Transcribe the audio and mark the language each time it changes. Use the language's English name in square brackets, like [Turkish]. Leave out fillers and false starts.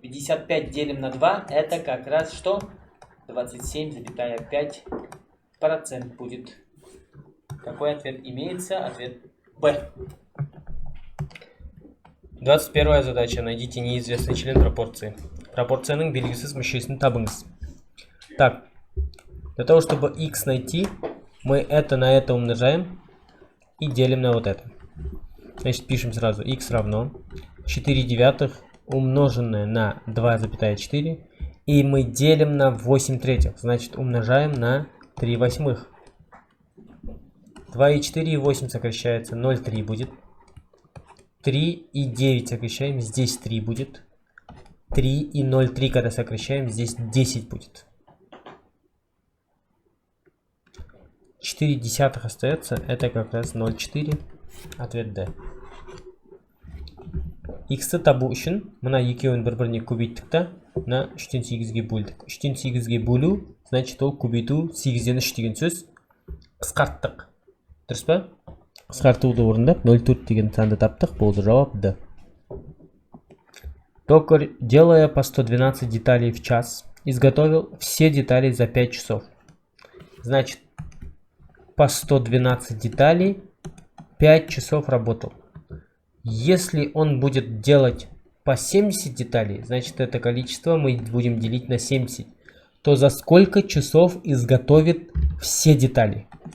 [Russian] 55 делим на 2, это как раз что? 27,5% будет. Какой ответ имеется? Ответ Б. 21 задача. Найдите неизвестный член пропорции. Пропорцияның белгісіз мүшесін табыңыз. Так, для того, чтобы x найти, мы это на это умножаем и делим на вот это. Значит, пишем сразу x равно 4 девятых умноженное на 2,4. И мы делим на 8 третьих. Значит, умножаем на 3 восьмых. 2 и 4 и 8 сокращается. 0,3 будет. 3 и 9 сокращаем. Здесь 3 будет. 3 и 0,3 когда сокращаем. Здесь 10 будет. 4 десятых остается. Это как раз 0,4. Ответ D. [Kazakh] X-ті табу үшін мына екеуін бір-біріне көбейттік та, мына 3-тен 8-ге бөлдік. 3-тен 8-ге бөлу, значит ол көбейту 8-ден 3 деген сөз. Қысқарттық. Дұрыс па? Қысқартуды орындап 0,4 деген санды таптық. Болды жауап D. [Russian] Токарь, делая по 112 деталей в час, изготовил все детали за 5 часов. Значит, по 112 деталей 5 часов работал. Если он будет делать по 70 деталей, значит это количество мы будем делить на 70, то за сколько часов изготовит все детали?